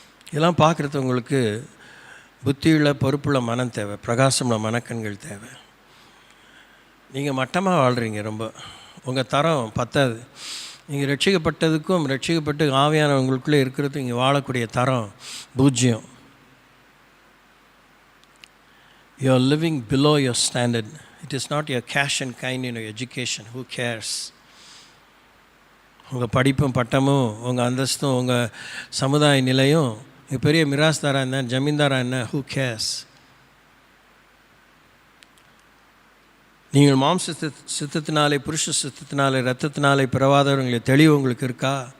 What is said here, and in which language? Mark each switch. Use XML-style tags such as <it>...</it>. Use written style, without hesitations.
<ta>இதெல்லாம் பார்க்குறது உங்களுக்கு புத்தியுள்ள பொறுப்புள்ள மனம் தேவை, பிரகாசமுள்ள மனக்கண்கள் தேவை. நீங்கள் மட்டமாக வாழ்கிறீங்க, ரொம்ப உங்கள் தரம் பத்தாது. நீங்கள் ரட்சிக்கப்பட்டதுக்கும் ரட்சிக்கப்பட்டு ஆவியானவங்களுக்குள்ளே இருக்கிறதுக்கும் இங்கே வாழக்கூடிய தரம் 0.</ta> <en>You are living below your standard. It is not your cash and kind in your education. Who cares?</en> <ta>உங்கள் படிப்பும் பட்டமும் உங்கள் அந்தஸ்தும் உங்கள் சமுதாய நிலையும் பெரிய மிராஸ்தாராக என்ன, ஜமீன்தாராக என்ன,</ta> <en>who cares?</en> <ta>நீங்கள் மாம்ச சித்தத்தினாலே, புருஷ சித்தத்தினாலே, இரத்தத்தினாலே பிறவாதவர்களை தெளிவு உங்களுக்கு இருக்கா?</ta>